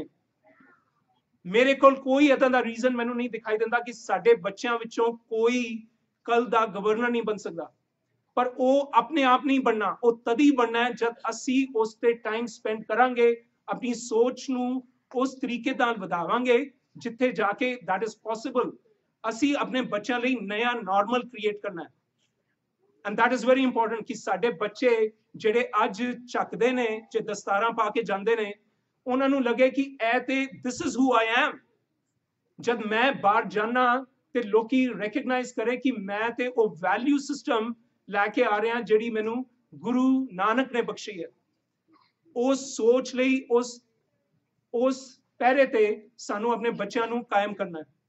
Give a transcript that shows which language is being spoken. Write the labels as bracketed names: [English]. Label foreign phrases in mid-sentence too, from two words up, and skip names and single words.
[Punjabi] ਮੇਰੇ ਕੋਲ ਕੋਈ ਏਦਾਂ ਦਾ ਰੀਜ਼ਨ ਮੈਨੂੰ ਨਹੀਂ ਦਿਖਾਈ ਦਿੰਦਾ ਕਿ ਸਾਡੇ ਬੱਚਿਆਂ ਵਿੱਚੋਂ ਕੋਈ ਕੱਲ ਦਾ ਗਵਰਨਰ ਨਹੀਂ ਬਣ ਸਕਦਾ। ਪਰ ਉਹ ਆਪਣੇ ਆਪ ਨਹੀਂ ਬਣਨਾ, ਉਹ ਤਦ ਹੀ ਬਣਨਾ ਹੈ ਜਦ ਅਸੀਂ ਉਸ ਤੇ [English] time spend [Punjabi] ਕਰਾਂਗੇ, ਆਪਣੀ ਸੋਚ ਨੂੰ ਉਸ ਤਰੀਕੇ ਨਾਲ ਵਧਾਵਾਂਗੇ ਜਿੱਥੇ ਜਾ ਕੇ [English] that is possible। [Punjabi] ਅਸੀਂ ਆਪਣੇ ਬੱਚਿਆਂ ਲਈ ਨया [English] normal create [Punjabi] ਕਰਨਾ ਹੈ। [English] and that is very important [Punjabi] ਕਿ ਸਾਡੇ ਬੱਚੇ ਜਿਹੜੇ ਅੱਜ ਚੱਕਦੇ ਨੇ, ਜੇ ਦਸਤਾਰਾਂ ਪਾ ਕੇ ਜਾਂਦੇ ਨੇ, ਉਹਨਾਂ ਨੂੰ ਲੱਗੇ ਕਿ ਇਹ ਤੇ [English] this is who I am। [Punjabi] ਜਦ ਮੈਂ ਬਾਹਰ ਜਾਣਾ ਤੇ ਲੋਕੀ ਰੈਕਗਨਾਈਜ਼ ਕਰੇ ਕਿ ਮੈਂ ਤੇ ਉਹ [English] value system [Punjabi] ਲੈ ਕੇ ਆ ਰਿਹਾ ਜਿਹੜੀ ਮੈਨੂੰ ਗੁਰੂ ਨਾਨਕ ਨੇ ਬਖਸ਼ੀ ਹੈ। ਉਸ ਸੋਚ ਲਈ ਉਸ ਪਹਿਰੇ ਤੇ ਸਾਨੂੰ ਆਪਣੇ ਬੱਚਿਆਂ ਨੂੰ ਕਾਇਮ ਕਰਨਾ ਹੈ।